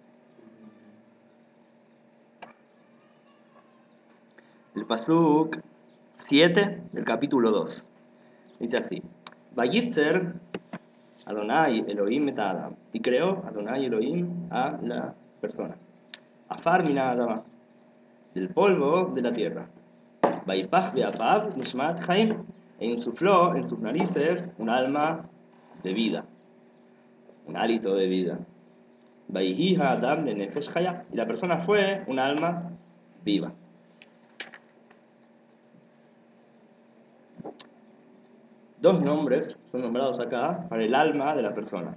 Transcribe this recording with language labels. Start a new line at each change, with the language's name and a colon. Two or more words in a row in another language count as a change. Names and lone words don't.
Spanish: El pasuk 7 del capítulo 2. Dice así:
Hebrew: וייצר אדוני אלוהים את אדם.
Spanish: Y creó
Hebrew: אדוני אלוהים
Spanish: a la persona.
Hebrew: עפר מן האדמה.
Spanish: Del polvo de la tierra.
Hebrew: ויפח באפיו נשמת חיים.
Spanish: E insufló en sus narices un alma de vida. Un hálito de vida.
Hebrew: ויהי אדם לנפש חיה.
Spanish: Y la persona fue un alma viva. Dos nombres son nombrados acá para el alma de la persona.